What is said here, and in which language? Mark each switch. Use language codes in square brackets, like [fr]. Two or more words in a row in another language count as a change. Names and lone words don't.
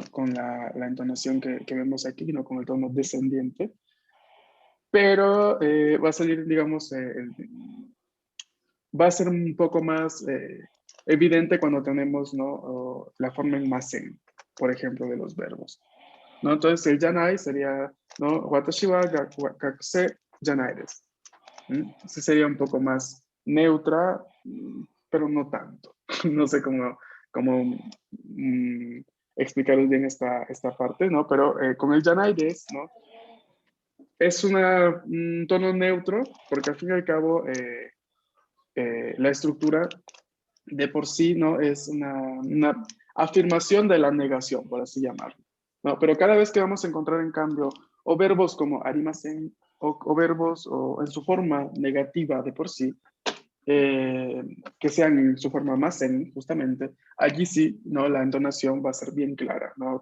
[es] Con la entonación que vemos aquí, ¿no? Con el tono descendiente. Pero va a salir, digamos, va a ser un poco más evidente cuando tenemos, ¿no?, la forma en masen, por ejemplo, de los verbos, ¿no? Entonces el yanai sería, ¿no? [ja] 私は学生じゃないです. [es] Ese sería un poco más neutra, pero no tanto. No sé cómo explicaros bien esta parte, ¿no? Pero con el [ja] じゃないです, [es] ¿no? Es un tono neutro, porque al fin y al cabo la estructura de por sí, ¿no?, es una afirmación de la negación, por así llamarlo, ¿no? Pero cada vez que vamos a encontrar, en cambio, o verbos como arimasen, o verbos o en su forma negativa de por sí, que sean en su forma masen, justamente, allí sí, ¿no?, la entonación va a ser bien clara, ¿no?